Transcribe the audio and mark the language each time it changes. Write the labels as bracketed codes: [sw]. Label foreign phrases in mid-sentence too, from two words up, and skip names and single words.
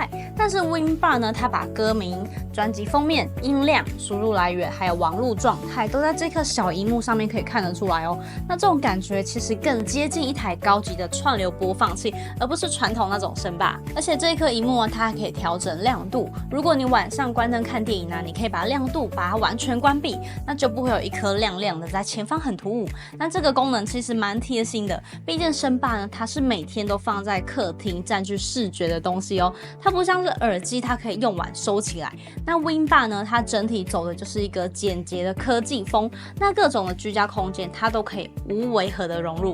[zh] 但是 Win Bar 呢，它把歌名、專輯封面、音量、輸入來源還有網絡狀態都在這顆小螢幕上面可以看得出來哦。那這種感覺其實更接近一台高級的串流播放器，而不是傳統那種聲霸。而且這一顆螢幕啊，它還可以調整亮度。如果你晚上關燈看電影啊，你可以把亮度把它完全關閉，那就不会有一顆亮亮的在前方很突兀。那這個功能其實蠻貼心的，畢竟聲霸呢，它是每天都放在客廳佔據視覺的東西哦，它不像是耳機，它可以用完收起來。那 Win Bar 呢，它整體走的就是一個簡潔的科技風，那各種的居家空間它都可以無違和的融入。